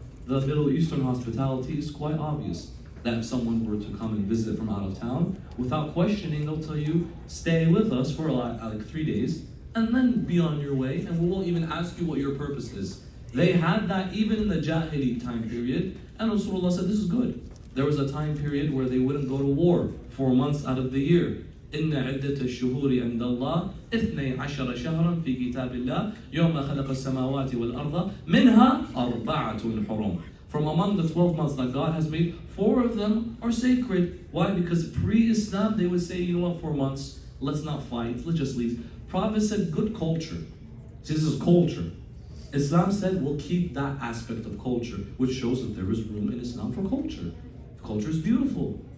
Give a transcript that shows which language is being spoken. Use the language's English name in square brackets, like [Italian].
[English] The Middle Eastern hospitality is quite obvious. That if someone were to come and visit from out of town, without questioning, they'll tell you, stay with us for like 3 days, and then be on your way, and we won't even ask you what your purpose is. They had that even in the Jahili time period, and Rasulullah said this is good. There was a time period where they wouldn't go to war 4 months out of the year. [Arabic] إن عدة الشهور عند الله 12 شهرا في كتاب الله يوم خلق السماوات والأرض منها 4 حرم. [English] From among the 12 months that God has made, 4 of them are sacred. Why? Because pre-Islam they would say, you know what, 4 months, let's not fight, let's just leave. Prophet said good culture. This is culture. Islam said we'll keep that aspect of culture, which shows that there is room in Islam for culture. Culture is beautiful.